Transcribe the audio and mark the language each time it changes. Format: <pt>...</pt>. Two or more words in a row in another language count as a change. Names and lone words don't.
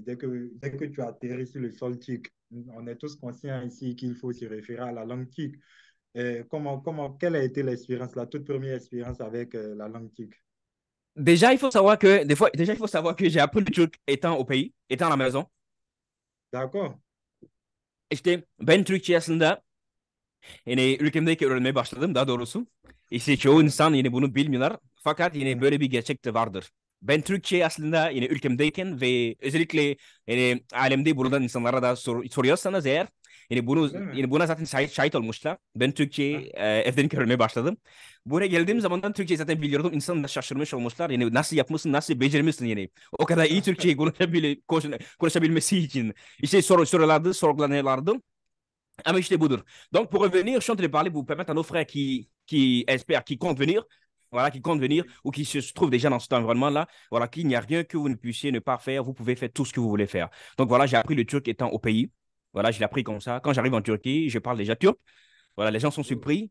<fr>Dès que tu as atterri sur le sol turc, on est tous conscients ici qu'il faut se référer à la langue turque. Quelle a été l'expérience, la toute première expérience avec la langue turque? Déjà, il faut savoir que j'ai appris le turc étant au pays, étant à la maison. D'accord.</fr> <tr>İşte ben Türkçe aslında yine ülkemdeki öğrenmeye başladım daha doğrusu. İşte çoğu insan yine bunu bilmiyorlar. Fakat yine böyle bir gerçek de vardır. Ben Türkçe aslında yine ülkemdeyken ve özellikle yine alemde bulunan insanlara da soruyorsanız eğer Öyle mi? yine buna zaten şahit olmuşlar. Ben Türkçe Ah, evden öğrenmeye başladım. Buraya geldiğim zamandan Türkçe zaten biliyordum. İnsanlar da şaşırmış olmuşlar. Yani nasıl yapmışsın, nasıl becermişsin yani. O kadar iyi Türkçeyi konuşabilmesi için. İşte sorulardı, sorgulanıyorlardı.</tr> <fr>Ah, mais j'étais Boudour. Donc, pour revenir, je suis en train de parler pour permettre à nos frères qui espèrent, qui comptent venir, voilà, qui comptent venir ou qui se trouvent déjà dans cet environnement-là, voilà, qu'il n'y a rien que vous ne puissiez ne pas faire. Vous pouvez faire tout ce que vous voulez faire. Donc, voilà, j'ai appris le turc étant au pays. Voilà, je l'ai appris comme ça. Quand j'arrive en Turquie, je parle déjà turc. Voilà, les gens sont surpris.</fr>